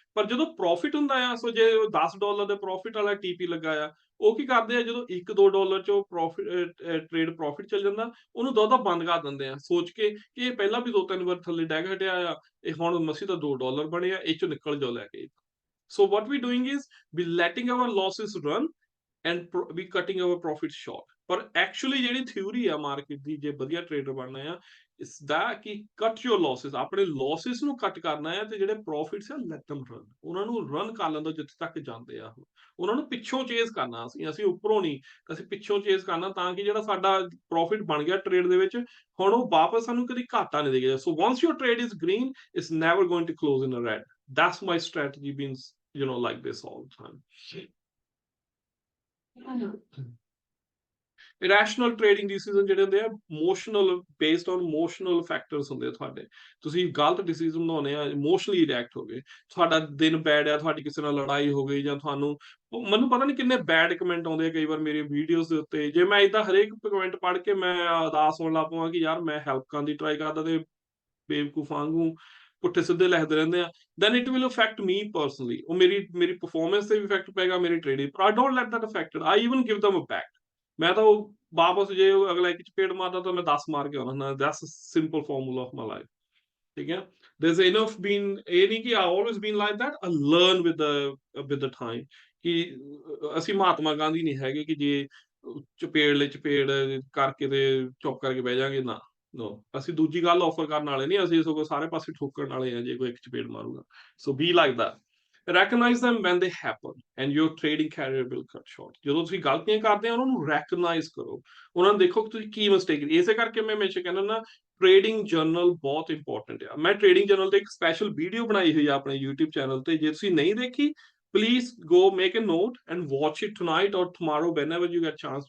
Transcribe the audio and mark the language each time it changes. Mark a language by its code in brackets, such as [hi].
[pa] ਪਰ ਜਦੋਂ ਪ੍ਰੋਫਿਟ ਹੁੰਦਾ ਆ, ਸੋ ਜੇ $10 ਦੇ ਪ੍ਰੋਫਿਟ ਵਾਲਾ ਟੀਪੀ ਲੱਗਾ ਆ, ਉਹ ਕੀ ਕਰਦੇ ਆ, ਜਦੋਂ $1-2 ਚੋਂ ਪ੍ਰੋਫਿਟ ਟ੍ਰੇਡ ਪ੍ਰੋਫਿਟ ਚੱਲ ਜਾਂਦਾ, ਉਹਨੂੰ ਦੋ ਬੰਦ ਕਰ ਦਿੰਦੇ ਆ, ਸੋਚ ਕੇ ਕਿ ਇਹ ਪਹਿਲਾਂ ਵੀ 2-3 ਵਾਰ ਥੱਲੇ ਡੈਗ ਹਟਿਆ ਆ, ਇਹ ਹੁਣ ਮਸੀ ਤਾਂ $2 ਬਣੇ ਆ, ਇਹ ਚੋਂ ਨਿਕਲ ਜਾਓ ਲੈ ਕੇ। [en] So what we doing is we letting our losses run and we cutting our profits short. [pa] ਪਰ ਐਕਚੁਅਲੀ ਜਿਹੜੀ ਥਿਊਰੀ ਆ ਮਾਰਕੀਟ ਦੀ, ਜੇ ਵਧੀਆ ਟ੍ਰੇਡਰ ਬਣਨਾ ਆ, ਇਸ ਦਾ ਕਿ [en] cut your losses, [pa] ਆਪਣੇ ਲੌਸਿਸ ਨੂੰ ਕੱਟ ਕਰਨਾ ਹੈ, ਤੇ ਜਿਹੜੇ ਪ੍ਰੋਫਿਟਸ ਆ ਲੈਟ them ਰਨ, ਉਹਨਾਂ ਨੂੰ ਰਨ ਕਰ ਲੈਂਦਾ ਜਿੱਥੇ ਤੱਕ ਜਾਂਦੇ ਆ। ਉਹਨਾਂ ਨੂੰ ਪਿੱਛੋਂ ਚੇਸ ਕਰਨਾ, ਅਸੀਂ ਉੱਪਰੋਂ ਨਹੀਂ, ਅਸੀਂ ਪਿੱਛੋਂ ਚੇਸ ਕਰਨਾ, ਤਾਂ ਕਿ ਜਿਹੜਾ ਸਾਡਾ ਪ੍ਰੋਫਿਟ ਬਣ ਗਿਆ ਟ੍ਰੇਡ ਦੇ ਵਿੱਚ, ਹੁਣ ਉਹ ਵਾਪਸ ਸਾਨੂੰ ਕਦੀ ਘਾਟਾ ਨਹੀਂ ਦੇਗਾ। [en] So once your trade is green, it's never going to close in a red. That's my strategy been, like this all the time. [pa] Rational trading decision ਜਿਹੜੇ ਹੁੰਦੇ ਆ, emotional, based on emotional factors ਹੁੰਦੇ ਆ ਤੁਹਾਡੇ। ਤੁਸੀਂ ਗਲਤ ਡਿਸੀਜਨ ਬਣਾਉਣੇ ਆ, ਇਮੋਸ਼ਨਲੀ ਰਿਐਕਟ ਹੋ ਗਏ, ਤੁਹਾਡਾ ਦਿਨ ਬੈਡ ਆ, ਤੁਹਾਡੀ ਕਿਸੇ ਨਾਲ ਲੜਾਈ ਹੋ ਗਈ, ਜਾਂ ਤੁਹਾਨੂੰ, ਮੈਨੂੰ ਪਤਾ ਨਹੀਂ ਕਿੰਨੇ ਬੈਡ ਕਮੈਂਟ ਆਉਂਦੇ ਆ ਕਈ ਵਾਰ ਮੇਰੀ ਵੀਡੀਓਜ਼ ਦੇ ਉੱਤੇ। ਜੇ ਮੈਂ ਇਦਾਂ ਹਰੇਕ ਕਮੈਂਟ ਪੜ੍ਹ ਕੇ ਮੈਂ ਉਦਾਸ ਹੋਣ ਲੱਗ ਪਵਾਂ ਕਿ ਯਾਰ ਮੈਂ ਹੈਲਪ ਕਰਨ ਦੀ ਟਰਾਈ ਕਰਦਾ ਤੇ ਬੇਵਕੂਫ ਵਾਂਗੂ ਪੁੱਠੇ ਸਿੱਧੇ ਲਿਖਦੇ ਰਹਿੰਦੇ ਆ, [en] then it will affect me personally. [pa] ਉਹ ਮੇਰੀ ਪਰਫਾਰਮੈਂਸ ਤੇ ਵੀ ਇਫੈਕਟ ਪਏਗਾ, ਮੇਰੀ ਟ੍ਰੇਡਿੰਗ। [en] ਪਰ I don't let that affect it. I even give them a back. [pa] ਮੈਂ ਤਾਂ ਉਹ ਵਾਪਸ, ਜੇ ਉਹ ਅਗਲਾ ਇੱਕ ਚਪੇੜ ਮਾਰਦਾ ਤਾਂ ਮੈਂ 10 ਮਾਰ ਕੇ ਆਉਣਾ। [en] That's a simple formula of my life. ਠੀਕ ਹੈ, there's enough been, [pa] ਇਹ ਨਹੀਂ ਕਿ [en] I always been like that. I learn with the time [pa] ਕਿ ਅਸੀਂ ਮਹਾਤਮਾ ਗਾਂਧੀ ਨਹੀਂ ਹੈਗੇ ਕਿ ਜੇ ਚਪੇੜ ਕਰਕੇ ਤੇ ਚੁੱਪ ਕਰਕੇ ਬਹਿ ਜਾਾਂਗੇ ਨਾ। ਨੋ, ਅਸੀਂ ਦੂਜੀ ਗੱਲ ਆਫਰ ਕਰਨ ਵਾਲੇ ਨਹੀਂ, ਅਸੀਂ ਸਗੋਂ ਸਾਰੇ ਪਾਸੇ ਠੋਕਣ ਵਾਲੇ ਆ ਜੇ ਕੋਈ ਇੱਕ ਚਪੇੜ ਮਾਰੂਗਾ। [en] So be like that, recognize them when they happen and your trading career will cut short. [pa] ਜਦੋਂ ਤੁਸੀਂ ਗਲਤੀਆਂ ਕਰਦੇ ਆ, ਉਹਨਾਂ ਨੂੰ recognize ਕਰੋ, ਉਹਨਾਂ ਨੂੰ ਦੇਖੋ ਕਿ ਤੁਸੀਂ ਕੀ ਮਿਸਟੇਕ ਕੀਤੀ। ਇਸੇ ਕਰਕੇ ਮੈਂ ਹਮੇਸ਼ਾ ਕਹਿੰਦਾ ਨਾ, ਟ੍ਰੇਡਿੰਗ ਜਰਨਲ ਬਹੁਤ ਇੰਪੋਰਟੈਂਟ ਆ। ਮੈਂ ਟ੍ਰੇਡਿੰਗ ਜਰਨਲ ਤੇ ਇੱਕ ਸਪੈਸ਼ਲ ਵੀਡੀਓ ਬਣਾਈ ਹੋਈ ਆ ਆਪਣੇ YouTube ਚੈਨਲ ਤੇ, ਜੇ ਤੁਸੀਂ ਨਹੀਂ ਦੇਖੀ, [en] please go make a note and watch it tonight or tomorrow whenever you get chance.